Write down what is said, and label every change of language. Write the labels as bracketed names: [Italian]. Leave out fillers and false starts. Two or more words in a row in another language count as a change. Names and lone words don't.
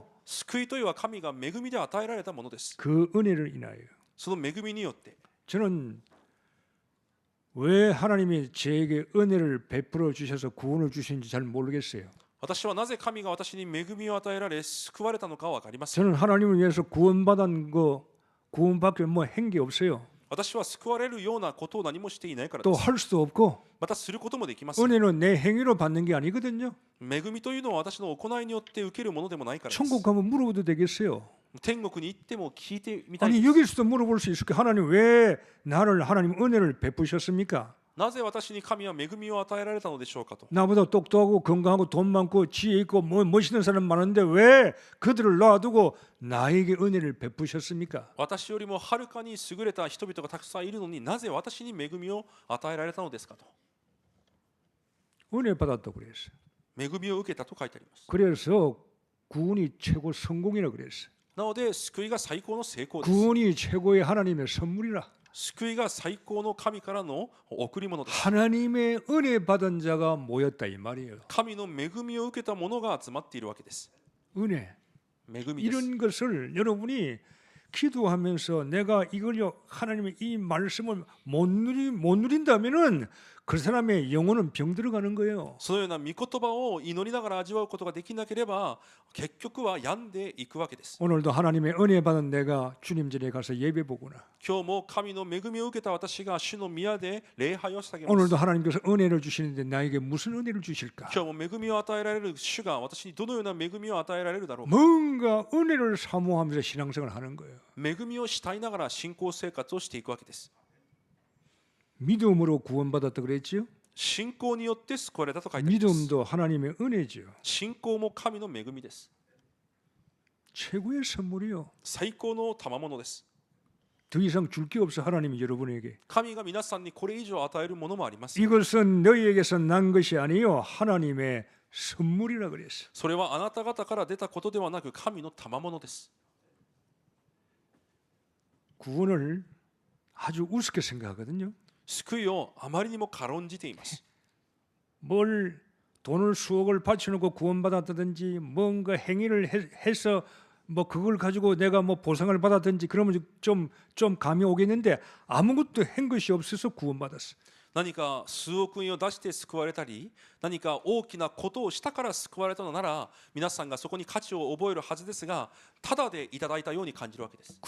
[Japanese] 救いというのは神が恵みで与えられたものです。 [Korean] 그 은혜를 인하여. [Japanese] その恵みによって [Korean] 저는 왜 하나님이 저에게 은혜를 베풀어 주셔서 구원을 주시는지 잘 모르겠어요. [Japanese] 私はなぜ神が私に恵みを与えられ救われたのかは分かりません。 [Korean] 저는 하나님을 위해서 구원받은 거 구원받기 뭐 한 게 없어요. [Japanese] 私は救われるようなことを何もしていないから [Korean] 또 [Japanese] です。 [Korean] 할 수도 없고 [Japanese] またすることもできません。 [Korean] 은혜는 내 행위로 받는 게 아니거든요. [Japanese] 恵みというのは私の行いによって受けるものでもないからです。 [Korean] 천국 가면 물어봐도 되겠어요. [Japanese] 天国に行っても聞いてみたい [Korean] 아니 [Japanese] です。 [Korean] 여기서도 물어볼 수 있을 게 하나님 왜 나를 하나님 은혜를 베푸셨습니까? [Japanese] なぜ私に神は恵みを与えられたのでしょうかと。 [Korean] 나보다 똑똑하고 건강하고 돈 많고 지혜 있고 멋있는 사람 많은데 왜 그들을 놔두고 나에게 은혜를 베푸셨습니까? [Japanese] 私よりもはるかに優れた人々がたくさんいるのになぜ私に恵みを与えられたのですかと。 [Korean] 은혜 받았다고 그랬어요. [Japanese] 恵みを受けたと書いてあります。 [Korean] 그래서 구원이 최고 성공이라 그랬어요. [Japanese] なので救いが最高の成功です。 [Korean] 구원이 최고의 하나님의 선물이라. [Japanese] 救いが最高の神からの贈り物です。 [Korean] 하나님의 은혜 받은 자가 모였다 이 말이에요. [Japanese] 神の恵みを受けた者が集まっているわけです。 [Korean] 은혜. [Japanese] 恵みです。 [Korean] 이런 것을 여러분이 기도하면서 내가 이걸요 하나님의 이 말씀을 못 누린다면은 그 사람의 영혼은 병 들어가는 거예요. [Japanese] そのような御言葉を祈りながら味わうことができなければ結局は病んでいくわけです。 [Korean] 오늘도 하나님의 은혜 받은 내가 주님 전에 가서 예배 보구나. [Japanese] 今日も神の恵みを受けた私が主の宮で礼拝を捧げます。 [Korean] 오늘도 하나님께서 은혜를 주시는데 나에게 무슨 은혜를 주실까? [Japanese] 今日も恵みを与えられる主が私にどのような恵みを与えられるだろうか。 [Korean] 뭔가 은혜를 사모하면서 신앙생활을 하는 거예요. [Japanese] 恵みを慕いながら信仰生活をしていくわけです。 [Korean] 믿음으로 구원받았다 그랬지요? [Japanese] 信仰によって救われたと書いてあります。 [Korean] 믿음도 하나님의 은혜죠. [Japanese] 信仰も神の恵みです。 [Korean] 최고의 선물이요. [Japanese] 最高の賜物です。 [Korean] 더 이상 줄 게 없어 하나님이 여러분에게. [Japanese] 神が皆さんにこれ以上与えるものもあります。 [Korean] 이것은 너희에게서 난 것이 아니요 하나님의 선물이라 그랬어. [Japanese] それはあなた方から出たことではなく神の賜物です。 [Korean] 구원을 아주 우습게 생각하거든요. [Japanese] 救いをあまりにも軽んじています。 [Korean] 뭘 돈을 수억을 바쳐놓고 구원받았다든지 뭔가 행위를 해서 뭐 그걸 가지고 내가 뭐 보상을 받았든지 그러면 좀 감이 오겠는데 아무것도 한 것이 없어서 구원받았어. [Japanese] 何か数億円を出して救われたり、何か大きなことをしたから救われたのなら、皆さんがそこに価値を覚えるはずですが、ただでいただいたように感じるわけです。